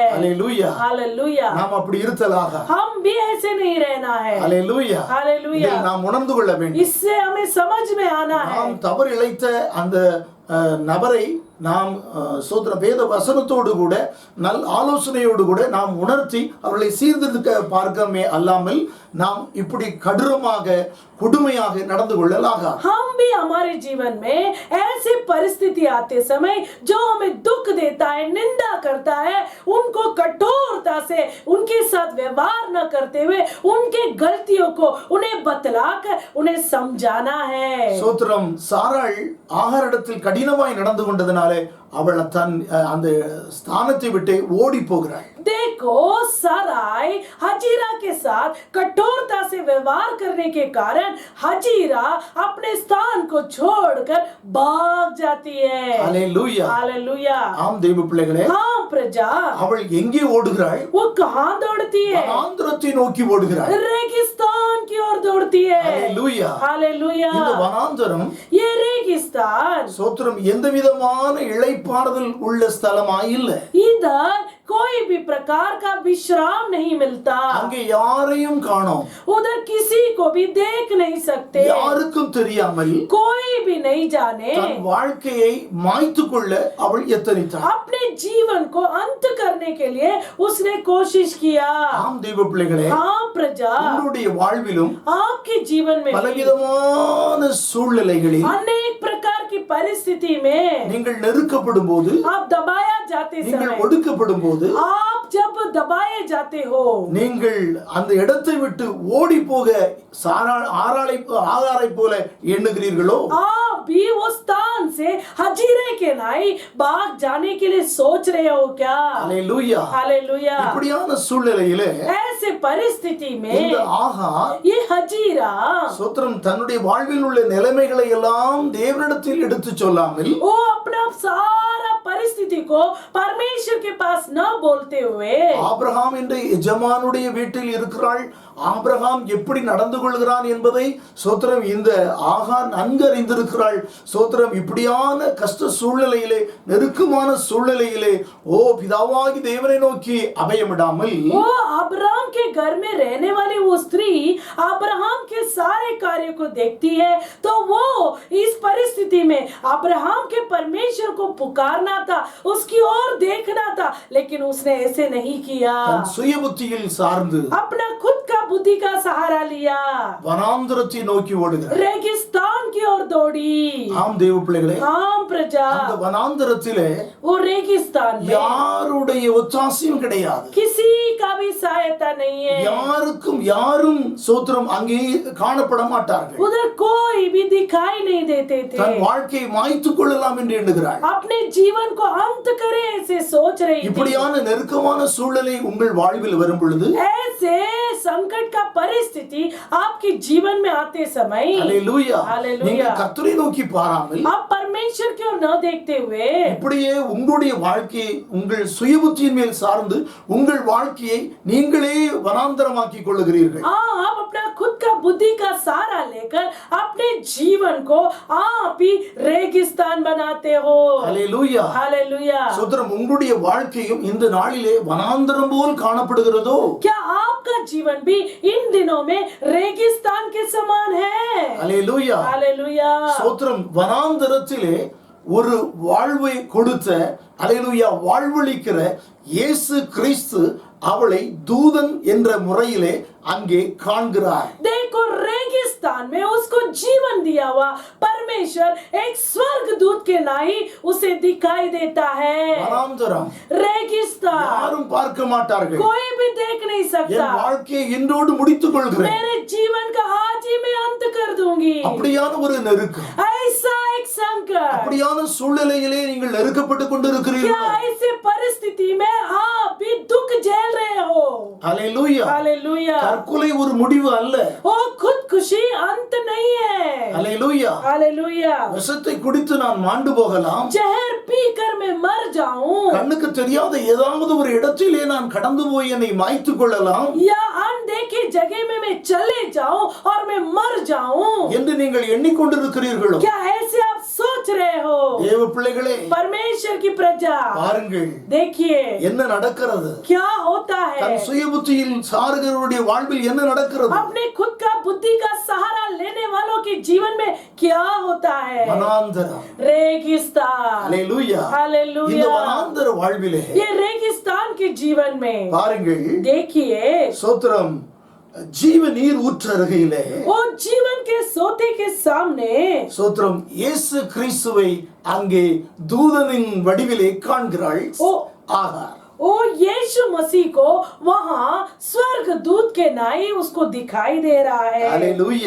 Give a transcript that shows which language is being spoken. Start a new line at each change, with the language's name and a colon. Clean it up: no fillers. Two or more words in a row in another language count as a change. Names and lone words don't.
Tamil: அல்லேலூயா.
Hindi: हालेलुया.
Tamil: நாம் அப்படி இருத்தலாக.
Hindi: हम भी ऐसे नहीं रहना है.
Tamil: அல்லேலூயா.
Hindi: हालेलुया.
Tamil: இதை நாம் உணர்ந்து கொள்ள வேண்டும்.
Hindi: इससे हमें समझ में आना है.
Tamil: நாம் தவறு இழைத்த அந்த நபரை நாம் சோதர வேத வசனத்தோடு கூட நல் ஆலோசனையோடு கூட நாம் உணர்த்தி அவர்களை சீர்திருத்த பார்க்கமே அல்லாமல் நாம் இப்படி கடுமையாக நடந்து கொள்ளலாக.
Hindi: हम भी हमारे जीवन में ऐसी परिस्थिति आते समय जो हमें दुख देता है, निंदा करता है, उनको कठोरता से उनके साथ व्यवहार न करते हुए उनके गलतियों को उन्हें बतलाकर उन्हें समझाना है.
Tamil: சோத்ரம் சாராள் ஆகாரிடத்தில் கடினமாய் நடந்து கொண்டதனாலே அவள் தன் அந்த ஸ்தானத்தை விட்டு ஓடி போகிறாள்.
Hindi: देखो साराई हजीरा के साथ कठोरता से व्यवहार करने के कारण हजीरा अपने स्थान को छोड़कर भाग जाती है. हालेलुया. हालेलुया.
Tamil: ஆம் தேவ பிள்ளைகளே,
Hindi: हाँ प्रजा,
Tamil: அவள் எங்கே ஓடுகிறாள்?
Hindi: वो कहाँ दौड़ती है?
Tamil: வனாந்திரத்தை நோக்கி ஓடுகிறாள்.
Hindi: रेगिस्तान की ओर दौड़ती है. हालेलुया. हालेलुया.
Tamil: இந்த வனாந்திரம்
Hindi: ये रेगिस्तान
Tamil: சோத்ரம் எந்த விதமான இளைப்பாறுதல் உள்ள ஸ்தலமா இல்ல.
Hindi: इधर कोई भी प्रकार का विश्राम नहीं मिलता.
Tamil: அங்கே யாரையும் காணோம்.
Hindi: उधर किसी को भी देख नहीं सकते.
Tamil: யாருக்கும் தெரியாமல்
Hindi: कोई भी नहीं जाने
Tamil: தன் வாழ்க்கையை மாய்த்து கொள்ள அவள் எத்தனித்தாள்.
Hindi: अपने जीवन को अंत करने के लिए उसने कोशिश किया.
Tamil: ஆம் தேவ பிள்ளைகளே,
Hindi: हाँ प्रजा,
Tamil: உங்களுடைய வாழ்விலும்
Hindi: आपके जीवन में भी
Tamil: பலவிதமான சூழ்நிலைகளில்
Hindi: अनेक प्रकार की परिस्थिति में
Tamil: நீங்கள் நெருக்கப்படும் போது,
Hindi: आप दबाया जाते
Tamil: நீங்கள்
Hindi: समय,
Tamil: ஒடுக்கப்படும் போது,
Hindi: आप जब दबाए जाते हो,
Tamil: நீங்கள் அந்த இடத்தை விட்டு ஓடி போக ஆகாரை போல எண்ணுகிறீர்களோ,
Hindi: आप भी वो स्थान से हजीरे के नाई भाग जाने के लिए सोच रहे हो क्या?
Tamil: அல்லேலூயா.
Hindi: हालेलुया।
Tamil: இப்படியான சூழ்நிலையிலே
Hindi: ऐसे परिस्थिति
Tamil: இந்த
Hindi: में
Tamil: ஆகார்
Hindi: ये हजीरा
Tamil: சோத்திரம் தன்னுடைய வாழ்வில் உள்ள நிலைமைகளை எல்லாம் தேவனிடத்தில் எடுத்து சொல்லாமல்
Hindi: वो अपना सारा परिस्थिति को परमेश्वर के पास न बोलते हुए
Tamil: ஆபிரகாம் என்ற எஜமானுடைய வீட்டில் இருக்கிறாள், ஆபிரகாம் எப்படி நடந்து கொள்கிறான் என்பதை சோத்திரம் இந்த ஆகார் நன்கு அறிந்திருக்கிறாள். சோத்திரம் இப்படியான கஷ்ட சூழ்நிலையிலே, நெருக்கமான சூழ்நிலையிலே பிதாவாகி தேவனை நோக்கி அபயமிடாமல்
Hindi: वो अब्राहम के घर में रहने वाली वो स्त्री अब्राहम के सारे कार्य को देखती है, तो वो इस परिस्थिति में अब्राहम के परमेश्वर को पुकारना था, उसकी ओर देखना था, लेकिन उसने ऐसे नहीं किया।
Tamil: தன் சுய புத்தியில் சார்ந்து
Hindi: अपना खुद का बुद्धि का सहारा लिया,
Tamil: வனாந்தரத்தை நோக்கி ஓடுகிறார்.
Hindi: रेगिस्तान की ओर दौड़ी।
Tamil: ஆம் தேவ பிள்ளைகளே,
Hindi: आम प्रजा
Tamil: அந்த வனாந்தரத்திலே
Hindi: वो रेगिस्तान में
Tamil: யாருடைய ஒத்தாசையும் கிடையாது.
Hindi: किसी का भी सहायता नहीं है,
Tamil: யாரும் சோத்திரம் அங்கே காணப்பட மாட்டார்கள்.
Hindi: उधर कोई भी दिखाई नहीं देते
Tamil: தன்
Hindi: थे।
Tamil: வாழ்க்கையை மாய்த்துக் கொள்ளலாம் என்று எண்ணுகிறாள்.
Hindi: अपने जीवन को अंत करे ऐसे सोच रही थी।
Tamil: இப்படியான நெருக்கமான சூழ்நிலை உங்கள் வாழ்வில் வரும் பொழுது
Hindi: ऐसे संकट का परिस्थिति आपके जीवन में आते समय
Tamil: அல்லேலூயா,
Hindi: हालेलुया।
Tamil: நீங்கள் கர்த்தரை நோக்கி பாராமல்
Hindi: आप परमेश्वर की ओर न देखते हुए
Tamil: இப்படியே உங்களுடைய வாழ்க்கையை உங்கள் சுயபுத்தியின் மேல் சார்ந்து உங்கள் வாழ்க்கையை நீங்களே வனாந்தரமாக்கிக் கொள்ளுகிறீர்கள்.
Hindi: आप अपना खुद का बुद्धि का सहारा लेकर अपने जीवन को आप ही रेगिस्तान बनाते हो।
Tamil: அல்லேலூயா.
Hindi: हालेलुया।
Tamil: சோத்திரம் உங்களுடைய வாழ்க்கையும் இந்த நாளிலே வனாந்தரம் போல் காணப்படுகிறதோ?
Hindi: क्या आपका जीवन भी इन दिनों में रेगिस्तान के समान है?
Tamil: அல்லேலூயா.
Hindi: हालेलुया।
Tamil: சோத்திரம் வனாந்தரத்திலே ஒரு வாழ்வை கொடுத்த அல்லேலூயா வாழ்வளிக்கிற இயேசு கிறிஸ்து அவளை தூதன் என்ற முறையிலே அங்கே காண்கிறார்.
Hindi: देखो रेगिस्तान में उसको जीवन दिया हुआ परमेश्वर एक स्वर्गदूत के नाई उसे दिखाई देता है।
Tamil: வனாந்தரம்
Hindi: रेगिस्तान
Tamil: யாரும் பார்க்க மாட்டார்கள்.
Hindi: कोई भी देख नहीं
Tamil: என்
Hindi: सकता।
Tamil: வாழ்க்கையை இன்றோடு முடித்துக் கொள்கிறேன்.
Hindi: मेरे जीवन का आज ही मैं अंत कर दूंगी।
Tamil: அப்படியான ஒரு நெருக்கம்,
Hindi: ऐसा एक संकट,
Tamil: அப்படியான சூழ்நிலையிலே நீங்கள் நெருக்கப்பட்டு
Hindi: क्या
Tamil: கொண்டிருக்கிறீர்கள்.
Hindi: ऐसे परिस्थिति में आप भी दुख झेल रहे हो?
Tamil: அல்லேலூயா.
Hindi: हालेलुया।
Tamil: தற்கொலை ஒரு முடிவு அல்ல.
Hindi: वो खुदकुशी अंत नहीं है।
Tamil: அல்லேலூயா.
Hindi: हालेलुया।
Tamil: விஷத்தை குடித்து நான் மாண்டு போகலாம்,
Hindi: जहर पीकर मैं मर जाऊं,
Tamil: கண்ணுக்கு தெரியாத ஏதாவது ஒரு இடத்திலே நான் கடந்து போய் என்னை மாய்த்துக் கொள்ளலாம்
Hindi: या अनदेखी जगह में मैं चले जाऊं और मैं मर जाऊं,
Tamil: என்று நீங்கள் எண்ணிக்கொண்டிருக்கிறீர்களோ?
Hindi: क्या ऐसे आप सोच रहे हो?
Tamil: தேவ பிள்ளைகளே,
Hindi: परमेश्वर की प्रजा
Tamil: பாருங்கள்
Hindi: देखिए
Tamil: என்ன நடக்கிறது.
Hindi: क्या होता है।
Tamil: தன் சுய புத்தியில் சாருகிறவருடைய வாழ்வில் என்ன நடக்கிறது?
Hindi: अपने खुद का बुद्धि का सहारा लेने वालों के जीवन में क्या होता है?
Tamil: வனாந்தரம்.
Hindi: रेगिस्तान।
Tamil: அல்லேலூயா. இந்த
Hindi: हालेलुया।
Tamil: வனாந்தர வாழ்விலே
Hindi: ये रेगिस्तान के जीवन में
Tamil: பாருங்கள்,
Hindi: देखिए
Tamil: சோத்திரம் ஜீவ நீர் ஊற்று அருகிலே
Hindi: वो जीवन के सोते के सामने
Tamil: சோத்திரம் இயேசு கிறிஸ்துவை அங்கே தூதனின் வடிவிலே காண்கிறாள்
Hindi: ओ
Tamil: ஆகார்.
Hindi: ओ यीशु मसीह को वहाँ स्वर्ग दूत के नाई उसको दिखाई दे रहा है।
Tamil: அல்லேலூயா.